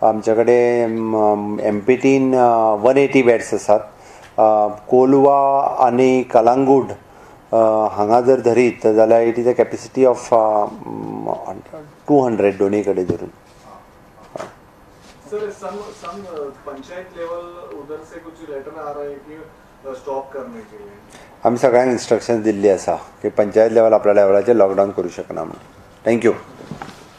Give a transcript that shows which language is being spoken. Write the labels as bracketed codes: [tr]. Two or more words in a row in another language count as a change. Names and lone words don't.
[kok] आमच्याकडे MPTन 180 बेड्स आसात। कोलवा आणि कलांगूट हांगा जर धरीत जाल्यार [en] it is a capacity of 200 [kok] दोन्ही कडे धरून। [hi] सर [en] some panchayat level [hi] उधर से कुछ लेटर आ रहा है कि स्टॉप करने के लिए. [kok] आमी सगळ्यांक इन्स्ट्रक्शन दिल्ली आसा की पंचायत लेवल आपल्या लेवलाचेर लॉकडावन करूं शकना म्हणून. थँक्यू.